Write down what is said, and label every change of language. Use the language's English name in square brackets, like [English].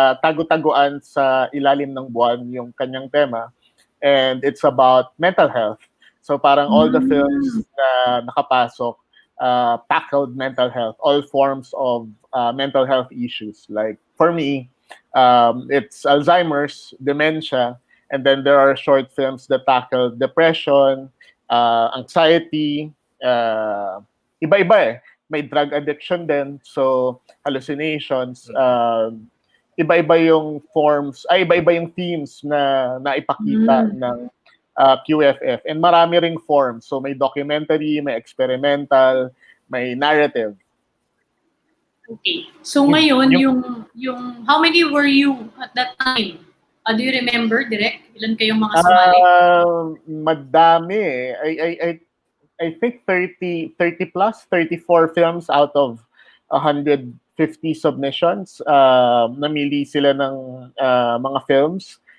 [Filipino] Tago-taguan sa ilalim ng buwan yung kanyang tema. [English] And it's about mental health. So parang all the films [Filipino] na nakapasok [English] tackled mental health, all forms of mental health issues. Like for me, it's Alzheimer's, dementia, and then there are short films that tackle depression, anxiety, [Filipino] iba-iba eh. May drug addiction din, so hallucinations, iba-iba yung forms, iba-iba yung themes na naipakita ng QFF. [English] And marami ring forms. [Filipino] So may documentary, may experimental, may narrative. [English] Okay. So [Filipino] ngayon, yung [English] how many were you at that time? Do you remember, Direk? [Filipino] Ilan kayong mga sumali? Madami eh. [English] I think 30 plus, 34 films out of 150 submissions. [Filipino] Namili sila ng mga films.